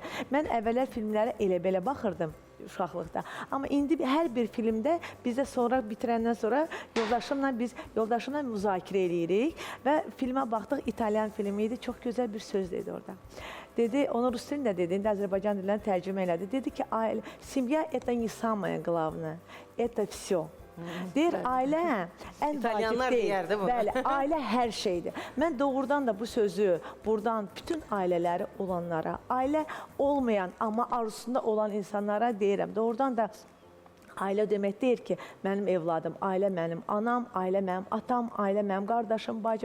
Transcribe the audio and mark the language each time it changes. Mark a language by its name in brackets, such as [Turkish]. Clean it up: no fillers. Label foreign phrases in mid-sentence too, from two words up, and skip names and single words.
[Azerbaijani] Mən əvvəllər filmlərə elə-belə baxırdım uşaqlıqda. Amma indi hər bir filmdə bizdə sonra bitirəndən sonra yoldaşımla müzakirə edirik və filmə baxdıq. İtalyan filmi idi. Çox gözəl bir söz dedi orada. Dedi, onu rus dilində dedi, indi Azərbaycan dilindən tərcümə elədi. Dedi ki, [Russian] семья это не самое главное, это все. [Azerbaijani] Deyir, ailə ən vacib deyil. Bəli, ailə hər şeydir. Mən doğrudan da bu sözü buradan bütün ailələri olanlara, ailə olmayan amma arzusunda olan insanlara deyirəm. Doğrudan da ailə demək deyir ki, mənim evladım, ailə mənim anam, ailə mənim atam, ailə mənim qardaşım, bacım.